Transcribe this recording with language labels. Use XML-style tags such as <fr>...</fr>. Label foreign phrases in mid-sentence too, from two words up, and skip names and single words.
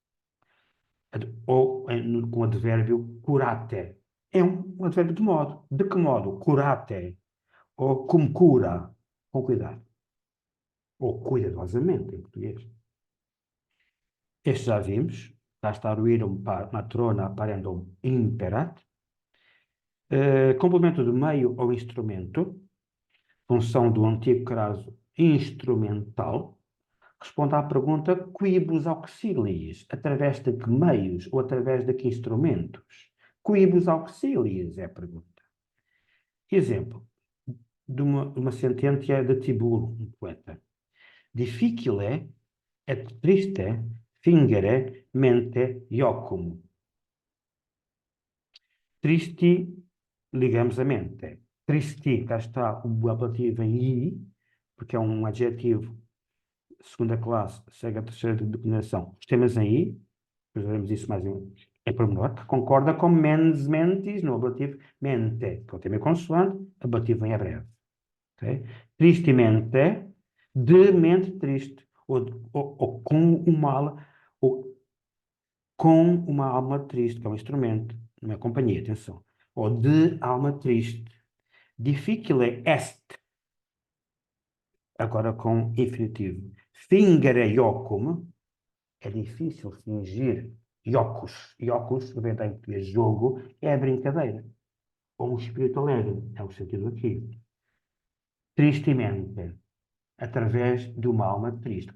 <pt>Ou com o advérbio curate. É um advérbio de modo. De que modo? Curate. Ou como cura, com cuidado. Ou cuidadosamente, em português. Este já vimos. Lá está o</pt> <la>irum matrona parendum imperat.</la> <pt>Complemento do meio ao instrumento, função do antigo caso instrumental, responde à pergunta</pt> <la>quibus auxiliis,</la> <pt>através de que meios ou através de que instrumentos?</pt> <la>Quibus auxiliis</la> <pt>é a pergunta. Exemplo de uma sentença de Tibulo, um poeta.</pt> <la>Difficile et triste fingere mente iocum.</la> <pt>Tristi, ligamos a mente. Tristi, cá está o apelativo em i, porque é um adjetivo segunda classe, segue a terceira declinação. Os temas em i, depois veremos isso mais em pormenor, que concorda com</pt> <la>mens mentis</la> <pt>no ablativo mente, que é o tema consoante, ablativo em breve. Okay? Tristemente, de mente triste, ou com uma alma triste, que é um instrumento, não é companhia, atenção. Ou de alma triste.</pt> <la>Difficile est,</la> <pt>agora com infinitivo.</pt> <la>Fingere iocum,</la> <pt>é difícil fingir iocus. Iocus, vem da português jogo, é a brincadeira. Ou um espírito alegre, é o sentido aqui. Tristemente, através de uma alma triste.</pt>